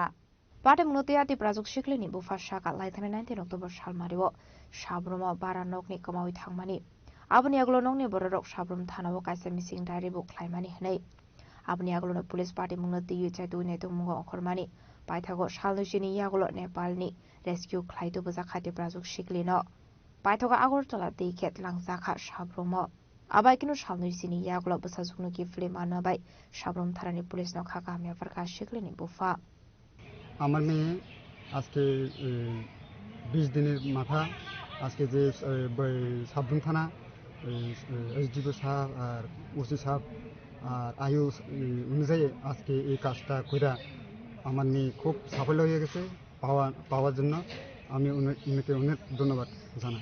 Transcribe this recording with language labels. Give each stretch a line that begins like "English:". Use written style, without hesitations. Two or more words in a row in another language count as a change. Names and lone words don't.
Kok Borok: पाटे मुनोतिया टिप्राजक सिक्लेनि बुफा साका लाइथाने 19 अक्टोबर सालमारिवो साब्रमो बारा नकनि कमावि थांमानि आबनि यागल नंनि बररक साब्रम थानावो काइसे मिसिं डायरी बुक खालायमानि हनै आबनि यागल पुलिस पार्टी मुनोति चाइतु नेतु मुंगो अखरमानि पाइथागो सालनुसिनि यागल नेपालनि रेस्क्यू खलाइतो बजा खाते प्राजुक सिक्लिनो पाइथागो आगरतला दैखेत लांजाखा साब्रमो आबाइकिनो सालनुसिनि यागल बसाजुकनो किफ्ले मानबाय साब्रम थारानि पुलिसनो खाका हामिया फरका सिक्लिनि बुफा
Bangla: আমার মেয়ে আজকে 20 দিনের মাথা আজকে যে সাবরুম থানা এসডিও সাহেব আর ওসি সাহেব আর আয়ু অনুযায়ী আজকে এই কাজটা কইরা আমার মেয়ে খুব সাফল্য হয়ে গেছে পাওয়ার জন্য আমি উনাকে অনেক ধন্যবাদ জানাই।